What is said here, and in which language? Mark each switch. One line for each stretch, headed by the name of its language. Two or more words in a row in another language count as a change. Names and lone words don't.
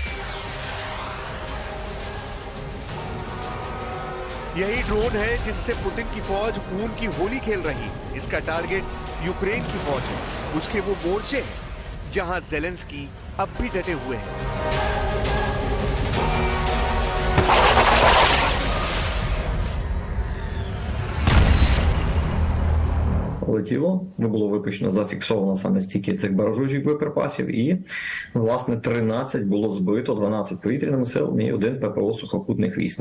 Hindi: यही ड्रोन है जिससे पुतिन की फौज खून की होली खेल रही है। इसका टारगेट यूक्रेन की फौज है, उसके वो मोर्चे हैं जहां ज़ेलेंस्की अब भी डटे हुए हैं।
Ukrainian: Летіло, не було випущено, зафіксовано саме стільки цих баражучих боєприпасів, і, власне, 13 було збито, 12 повітряними силами і 1 ППО сухопутних військ.